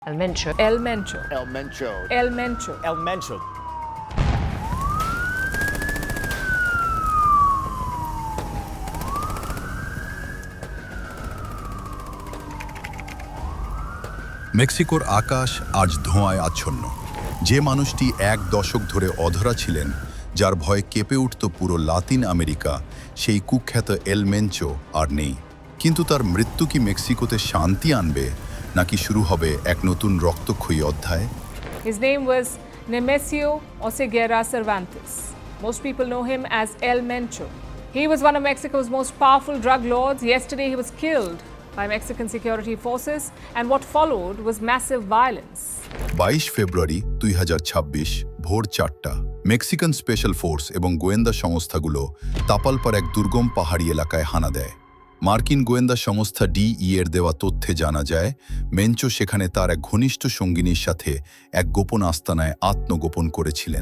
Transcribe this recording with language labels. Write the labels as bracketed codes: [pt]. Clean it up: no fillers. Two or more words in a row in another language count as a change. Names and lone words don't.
[bn] El Mencho. El Mencho. El Mencho. El Mencho. El Mencho. মেক্সিকোর আকাশ আজ ধোঁয়ায় আচ্ছন্ন। যে মানুষটি এক দশক ধরে অধরা ছিলেন, যার ভয়ে কেঁপে উঠত পুরো লাতিন আমেরিকা, সেই কুখ্যাত এল মেঞ্চো আর নেই। কিন্তু তার মৃত্যু কি মেক্সিকোতে শান্তি আনবে, নাকি শুরু হবে এক নতুন রক্তক্ষয়ী অধ্যায়? [en] His name was Nemesio Oseguera Cervantes. Most people know him as El Mencho. He was one of Mexico's most powerful drug lords. Yesterday he was killed by Mexican security forces, and what followed was massive violence. [bn] 22 ফেব্রুয়ারি 2026 ভোর 4টা মেক্সিকান স্পেশাল ফোর্স এবং গোয়েন্দা সংস্থাগুলো তাপালপার এক দুর্গম পাহাড়ি এলাকায় হানা দেয়। মার্কিন গোয়েন্দা সংস্থা ডিই-এর দেওয়া তথ্যে জানা যায়, মেঞ্চো সেখানে তার এক ঘনিষ্ঠ সঙ্গিনীর সাথে এক গোপন আস্তানায় আত্মগোপন করেছিলেন।